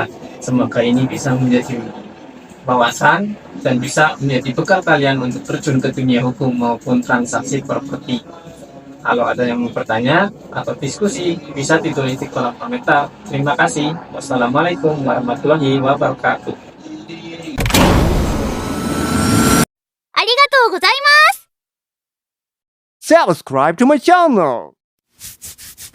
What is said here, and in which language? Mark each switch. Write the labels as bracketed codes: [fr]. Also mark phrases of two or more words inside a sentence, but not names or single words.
[id] Semoga ini bisa menjadi wawasan dan bisa menjadi bekal kalian untuk terjun ke dunia hukum maupun transaksi properti. Kalau ada yang mau bertanya atau diskusi, bisa ditulis di kolom komentar. Terima kasih. [ar] والسلام عليكم ورحمة الله وبركاته. [ja] ありがとうございます。 [en] Subscribe to my channel.